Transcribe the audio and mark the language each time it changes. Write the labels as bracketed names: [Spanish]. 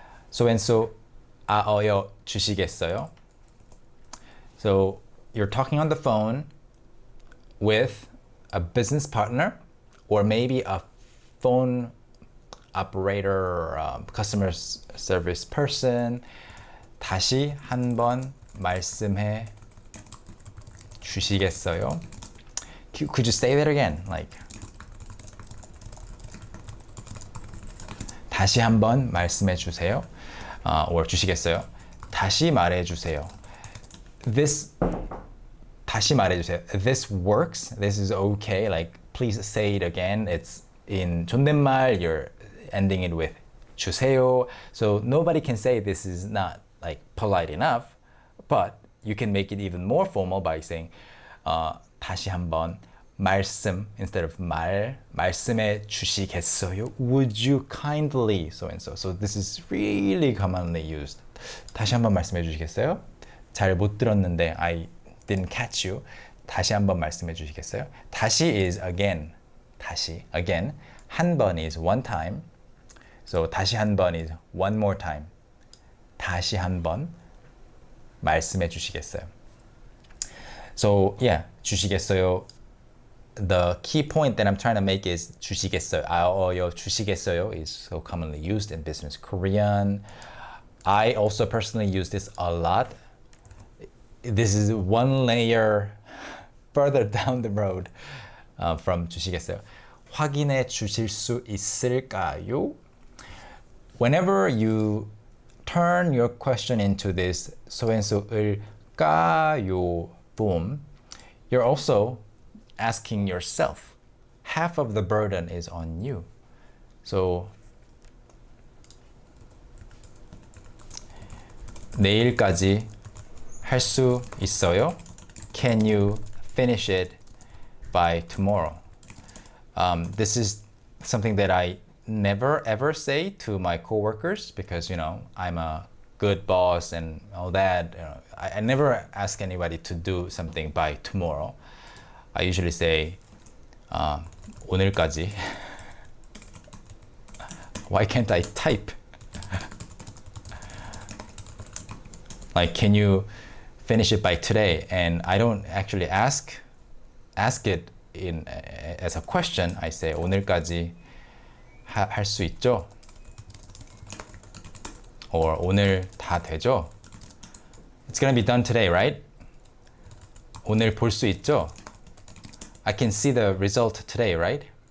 [English] So and so [Korean] 알아요 주시겠어요? [English] So you're talking on the phone with a business partner or maybe a phone operator or customer service person. [Korean] 다시 한번 말씀해 주시겠어요? [English] Could you say that again? [Korean] Like 다시 한번 말씀해 주세요. Or 주시겠어요? 다시 말해 주세요. 다시 말해 주세요. [English] This works. This is okay. Like please say it again. It's in 존댓말. You're ending it with 주세요. So nobody can say this is not like polite enough, but you can make it even more formal by saying [Korean] 다시 한번 말씀 [English] instead of [Korean] 말씀해 주시겠어요? [English] Would you kindly so and so. So this is really commonly used. [Korean] 다시 한번 말씀해 주시겠어요? 잘 못 들었는데 [English] I didn't catch you. [Korean] 다시 한번 말씀해 주시겠어요? [English] 다시 is again. 다시 again. 한 번 is one time. So 다시 한 번 is one more time. [Korean] 다시 한 번 말씀해 주시겠어요? [English] So yeah, 주시겠어요. The key point that I'm trying to make is 주시겠어요. [Korean] 알아요 주시겠어요 [English] is so commonly used in business Korean. I also personally use this a lot. This is one layer further down the road from 주시겠어요. [Korean] 확인해 주실 수 있을까요? [English] Whenever you turn your question into this so and so일까요 form, you're also asking yourself. Half of the burden is on you. [Korean] So 내일까지 할 수 있어요? [English] Can you finish it by tomorrow? This is something that I never ever say to my coworkers because I'm a good boss and all that. I never ask anybody to do something by tomorrow. I usually say 오늘까지. Why can't I type? Like, can you finish it by today? And I don't actually ask it as a question. I say [Korean] 오늘까지 할 수 있죠? Or 오늘 다 되죠? [English] It's gonna be done today, right? [Korean] 오늘 볼 수 있죠? [English] I can see the result today, right?